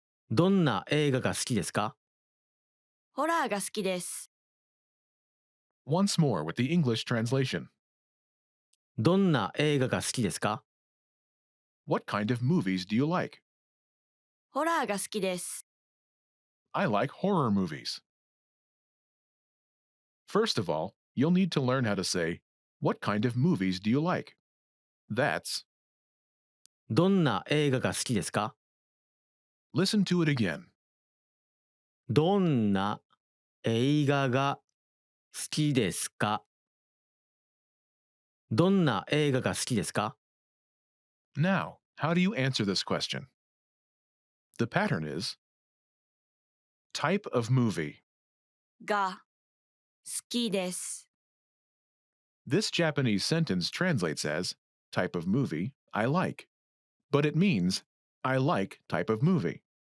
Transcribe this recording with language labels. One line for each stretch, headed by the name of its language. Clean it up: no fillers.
Japanese: どんな映画が好きですか？ホラーが好きです。
English: Once more with the English translation.
Japanese: どんな映画が好きですか？
English: What kind of movies do you like?
Japanese: ホラーが好きです。
English: I like horror movies. First of all, you'll need to learn how to say, what kind of movies do you like? That's,
Japanese: どんな映画が好きですか？
English: listen to it again.
Japanese: どんな映画が好きですか？どんな映画が好きですか？
English: Now, how do you answer this question? The pattern is type of movie.
Japanese: が好きです。
English: This Japanese sentence translates as type of movie I like, but it means I like type of movie.